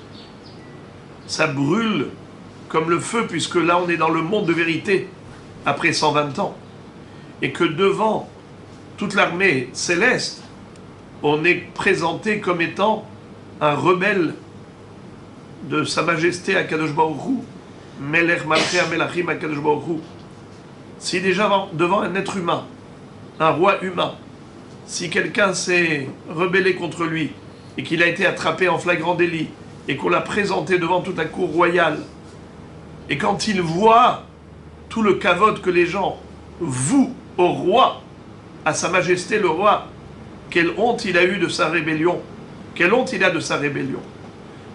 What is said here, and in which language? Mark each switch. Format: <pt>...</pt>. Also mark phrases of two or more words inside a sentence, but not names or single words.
<fr>Ça brûle comme le feu, puisque là on est dans le monde de vérité, après 120 ans. Et que devant toute l'armée céleste, on est présenté comme étant un rebelle de Sa Majesté</fr> <he>הקדוש ברוך הוא, מלך מלכי המלכים הקדוש ברוך הוא.</he> <fr>Si déjà devant un être humain, un roi humain, si quelqu'un s'est rebellé contre lui et qu'il a été attrapé en flagrant délit et qu'on l'a présenté devant toute la cour royale, et quand il voit tout le kavod que les gens vouent au roi, à Sa Majesté le roi, quelle honte il a eu de sa rébellion, quelle honte il a de sa rébellion.</fr>